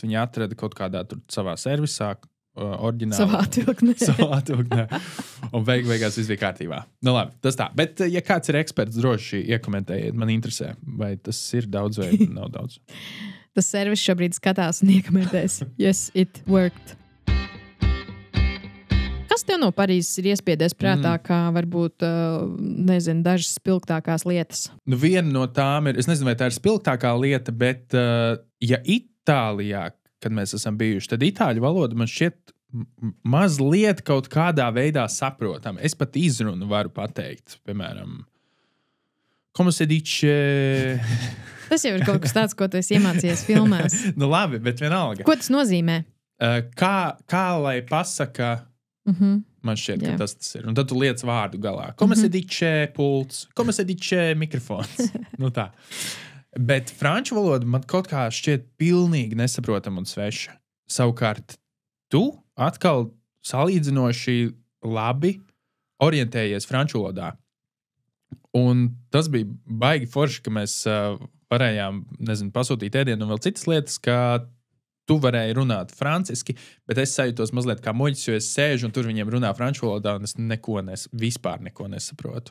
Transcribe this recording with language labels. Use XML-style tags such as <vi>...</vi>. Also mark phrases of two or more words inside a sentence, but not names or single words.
<lv>Viņi atrada kaut kādā tur savā servisā, oriģināli. Savā atvilknē. Un beigās viss bija kārtībā. Labi, tas tā. Bet, ja kāds ir eksperts, droši iekomentējiet. Man interesē, vai tas ir daudz vai nav daudz. Tas servis šobrīd skatās un iekomentēs.</lv> <en>Yes, it worked.</en> <lv>Kas tev no Parīzes ir iespiedies prātā, kā varbūt, nezinu, dažas spilgtākās lietas? Viena no tām ir, es nezinu, vai tā ir spilgtākā lieta, bet ja Itālijā, kad mēs esam bijuši, tad itāļu valoda man šķiet mazliet kaut kādā veidā saprotam. Es pat izrunu varu pateikt, piemēram,</lv> <es>como se dice...</es> <lv>Tas jau ir kaut kas tāds, ko tu esi iemācījies filmās. Labi, bet vienalga. Ko tas nozīmē? Kā lai pasaka, man šķiet, ka tas ir. Un tad tu liec vārdu galā.</lv> <es>Como se dice pults, como se dice mikrofons.</es> <lv>Tā. Bet franču valoda man kaut kā šķiet pilnīgi nesaprotama un sveša. Savukārt, tu atkal salīdzinoši labi orientējies franču valodā. Un tas bija baigi forši, ka mēs varējām, pasūtīt ēdienu un vēl citas lietas, ka tu varēji runāt franciski, bet es sajūtos mazliet kā muļķis, jo es sēžu un tur viņiem runā franču valodā un es vispār neko nesaprotu.</lv>